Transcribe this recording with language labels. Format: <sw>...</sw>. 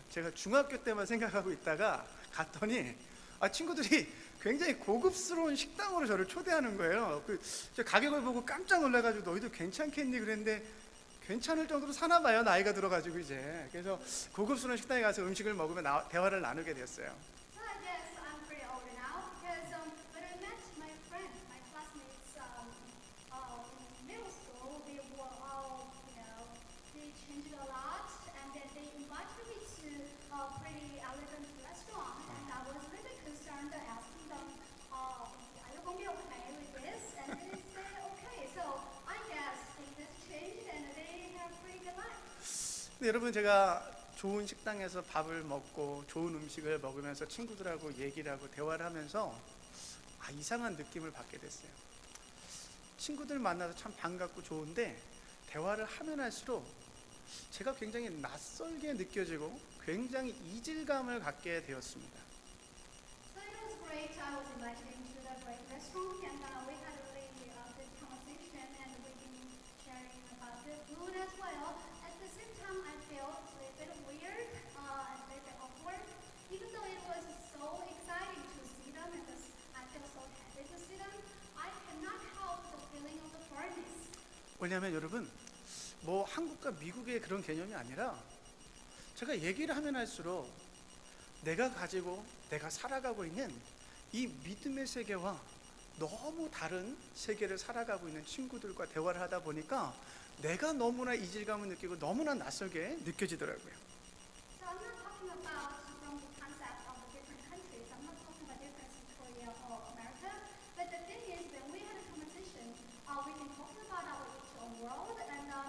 <ko>제가 중학교 때만 생각하고 있다가 갔더니 친구들이 굉장히 고급스러운 식당으로 저를 초대하는 거예요. 저 가격을 보고 깜짝 놀라가지고 너희도 괜찮겠니 그랬는데 괜찮을 정도로 사나 봐요. 나이가 들어가지고 이제. 그래서 고급스러운 식당에 가서 음식을 먹으며 대화를 나누게 됐어요.</ko> <en>So I guess I'm pretty old now because when I met my friends, my classmates in middle school, they were all, they changed a lot, and then they invited me to a pretty elegant restaurant, and I was really concerned asking them, are you going to be okay with this? And they said okay. So I guess things have changed, and they have pretty good life.</en> <ko>근데 여러분 제가 좋은 식당에서 밥을 먹고 좋은 음식을 먹으면서 친구들하고 얘기를 하고 대화를 하면서 이상한 느낌을 받게 됐어요. 친구들 만나서 참 반갑고 좋은데 대화를 하면 할수록 제가 굉장히 낯설게 느껴지고 굉장히 이질감을 갖게 되었습니다.</ko> <en>So it was great. I was invited into the great restaurant, and we had a really good conversation, and we've been sharing about the food as well. At the same time, I felt a little bit weird, a little bit awkward, even though it was so exciting to see them, and I feel so happy to see them. I cannot help the feeling of the foreignness.</en> <ko>왜냐하면 여러분 뭐 한국과 미국의 그런 개념이 아니라 제가 얘기를 하면 할수록 내가 가지고 내가 살아가고 있는 이 믿음의 세계와 너무 다른 세계를 살아가고 있는 친구들과 대화를 하다 보니까 내가 너무나 이질감을 느끼고 너무나 낯설게 느껴지더라고요.</ko> <en>So I'm not talking about from the concept of the different countries. I'm not talking about difference in Korea or America. But the thing is, when we had a conversation, we've been talking about our each own world, and</en>